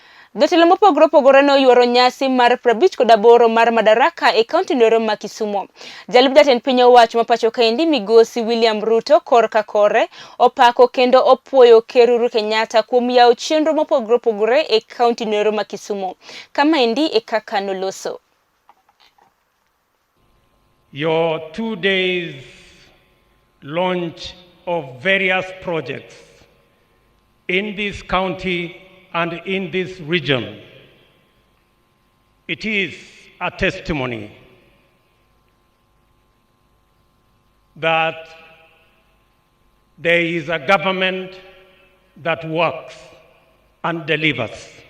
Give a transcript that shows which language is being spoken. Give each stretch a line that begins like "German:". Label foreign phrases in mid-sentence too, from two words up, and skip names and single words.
Luo (Kenya and Tanzania): Jotelo Mopogore Opogore oyworo nyasi mar 58 mar Madaraka e kaunti ma Kisumu. Jalub jatend piny owacho ma pacho kaendi Migosi William Ruto kor kore opako kendo opwoyo Ker kuom yawo chenro mopogore opogore e kaunti ma Kisumu. Kamaendi e kaka noloso.
English: Your 2 days launch of various projects in this county and in this region, it is a testimony that there is a government that works and delivers.